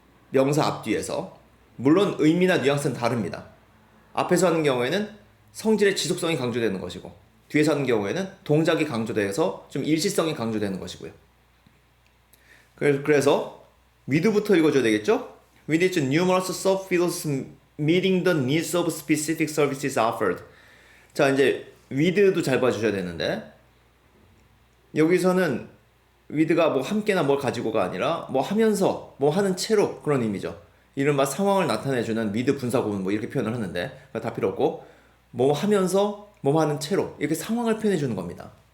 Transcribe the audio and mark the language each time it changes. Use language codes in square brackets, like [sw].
[ko] 명사 앞 뒤에서. 물론 의미나 뉘앙스는 다릅니다. 앞에서 하는 경우에는 성질의 지속성이 강조되는 것이고, 뒤에서 하는 경우에는 동작이 강조돼서 좀 일시성이 강조되는 것이고요. 그래서 with부터 읽어줘야 되겠죠? [en] With its numerous subfields meeting the needs of specific services offered. [ko] 자, 이제 with도 잘 봐주셔야 되는데, 여기서는 with가 뭐 함께나 뭘 가지고가 아니라 뭐 하면서 뭐 하는 채로 그런 의미죠. 이른바 상황을 나타내주는 with 분사구문 뭐 이렇게 표현을 하는데 다 필요 없고, 뭐 하면서 뭐 하는 채로 이렇게 상황을 표현해주는 겁니다.